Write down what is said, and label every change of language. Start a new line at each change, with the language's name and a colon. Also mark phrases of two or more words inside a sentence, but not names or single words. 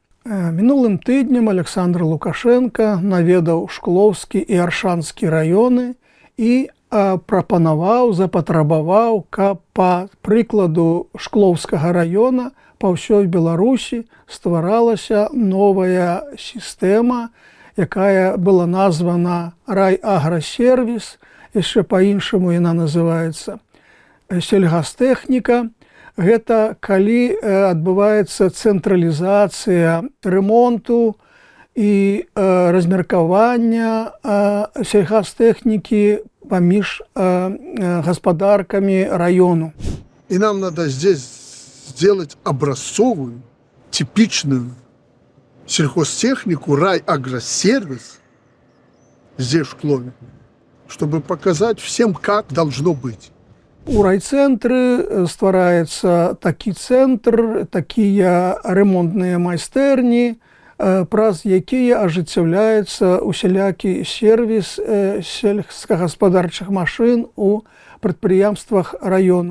Belarusian: Мінулым тыднем Александр Лукашенко наведаў Шклоўскі і Аршанскі раёны і прапанаваў, запатрабаваў, каб па прыкладу Шклоўскага раёна па ўсёй Беларусі стваралася новая сістэма, якая была названа райаграсервіс, яшчэ па-іншаму яна называецца сельгастэхніка. Гэта калі адбываецца цэнтралізацыя ремонту і размеркавання сельгастэхнікі паміж гаспадаркамі району.
Russian: И нам надо здесь сделать образцовую, типичную сельхозтехнику, райагросервис здесь, в Шклове, чтобы показать всем, как должно быть.
Belarusian: У райцэнтры ствараецца такі цэнтр, такія ремонтныя майстэрні, праз якія ажыццяўляецца усялякі сервіс сельскагаспадарчых машын у прадпрыемствах раёну.